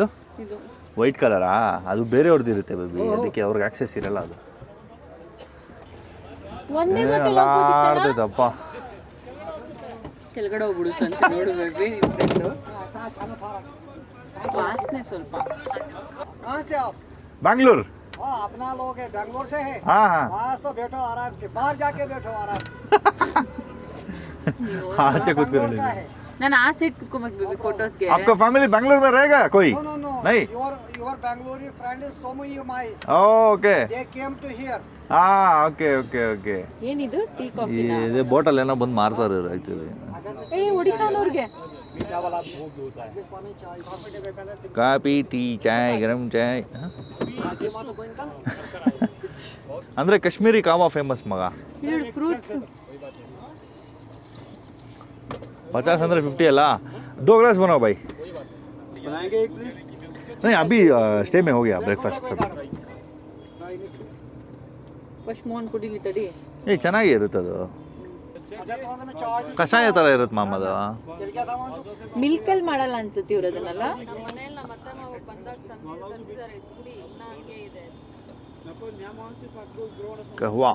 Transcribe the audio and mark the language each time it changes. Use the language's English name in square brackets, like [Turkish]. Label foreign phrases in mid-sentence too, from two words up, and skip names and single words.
[Kannada] ಇದು [English] white colour? [Kannada] ಅದು ಬೇರೆಯವ್ರದ್ದು ಇರುತ್ತೆ ಬೇಬಿ, ಅದಕ್ಕೆ ಅವ್ರಿಗೆ ಆಕ್ಸೆಸ್ ಇರಲ್ಲ. ಅದು ಒಂದೇ ಏನೆಲ್ಲ ಆಡ್ತೈತಪ್ಪ. ಕೆಳಗಡೆ ಹೋಗ್ಬಿಡುತ್ತೆ ಅಂತ ನೋಡು ಬೇಬಿ. ನಿಮ್ಮ ಫ್ರೆಂಡು ವಾಸನೆ ಸ್ವಲ್ಪ. [Hindi] कहाँ से आप? बैंगलोर. हाँ, अपना लोग है, बैंगलोर से है. हाँ हाँ आज तो बैठो आराम से, बाहर जाके बैठो आराम से. हाँ अच्छा कुछ बैंगलोर का है. [Kannada] ನಾನು ಆ ಸೈಡ್ ಕುತ್ಕೊಬೇಕು ಬೇಬಿ ಫೋಟೋಸ್ಗೆ. [Hindi] आपका फैमिली बैंगलोर में रहेगा कोई? [English] No, no, no. [Hindi] नहीं. [English] Your Bangalore friend is so many of my. [Kannada] ಓಕೆ. [English] They came to here. [Kannada] ಹಾಂ ಓಕೆ. ಏನಿದು [English] tea coffee? [Kannada] ಇದೇ ಬೋಟಲ್ಲಿ ಏನೋ ಬಂದು ಮಾರ್ತಾರೆ ಇವ್ರು ಆ್ಯಕ್ಚುಲಿ. ಹೊಡಿತಾವ್ನವ್ರಿಗೆ. [English] coffee tea [Hindi] चाय गरम चाय. [Kannada] ಅಂದರೆ ಕಾಶ್ಮೀರಿ ಕಾವಾ ಫೇಮಸ್ ಮಗ. ಫ್ರೂಟ್ಸ್ 50 ಅಂದರೆ 50 ಅಲ್ಲ. [Hindi] 2 ग्लास बनाओ भाई. नहीं अभी स्टे में हो गया ब्रेकफास्ट सब. [Kannada] ಫಸ್ಟ್ ಮೋನ್ ಕುಡಿಲಿ ತಡಿ. ಚೆನ್ನಾಗೇ ಇರುತ್ತೆ ಅದು. ಕಷಾಯ ಥರ ಇರುತ್ತೆ ಮಾಮ ಅದು. ಮಿಲ್ಕಲ್ಲಿ ಮಾಡಲ್ಲ ಅನ್ಸುತ್ತೆ ಇವ್ರು ಅದನ್ನೆಲ್ಲ. ಕಹ್ವಾ